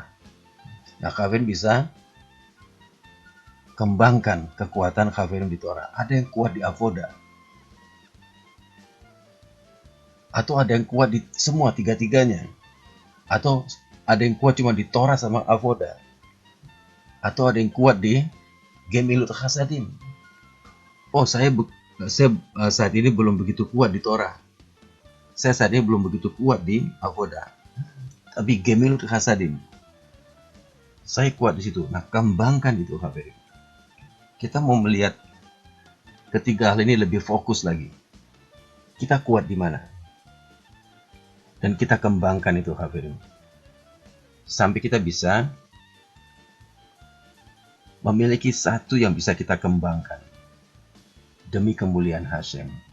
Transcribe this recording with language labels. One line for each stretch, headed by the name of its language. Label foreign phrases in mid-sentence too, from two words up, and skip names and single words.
Indonesian: Nah, hadirin bisa kembangkan kekuatan hadirin di Torah. Ada yang kuat di avodah. Atau ada yang kuat di semua tiga-tiganya. Atau ada yang kuat cuma di Torah sama avodah. Atau ada yang kuat di
Hebrew: גמילות חסדים.
Indonesian: Oh, saya saat ini belum begitu kuat di Torah. Saya saat ini belum begitu kuat di avodah.
Hebrew: Tapi גמילות חסדים,
Indonesian: saya kuat di situ. Nah, kembangkan itu, hadirin. Kita mau melihat ketiga hal ini lebih fokus lagi. Kita kuat di mana? Dan kita kembangkan itu, hadirin. Sampai kita bisa memiliki satu yang bisa kita kembangkan demi kemuliaan Hashem.